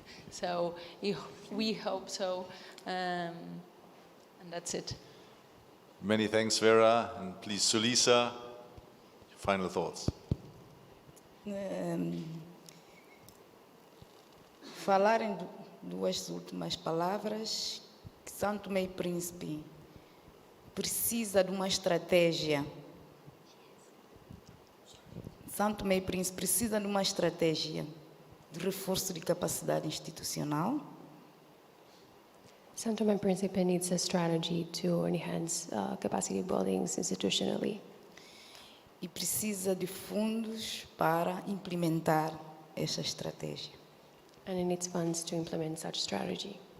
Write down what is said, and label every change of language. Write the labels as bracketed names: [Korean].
[English] So we hope so, and that's it. Many thanks, Vera, and please, Sulisa, final thoughts. [Portuguese] Falar em duas últimas palavras, que São Tomé e Príncipe precisa de uma estratégia. São Tomé e Príncipe precisa de uma estratégia de reforço de capacidade institucional. [English] São Tomé and Príncipe needs a strategy to enhance capacity buildings institutionally. [Portuguese] E precisa de fundos para implementar essa estratégia. [English] And it needs funds to implement such strategy.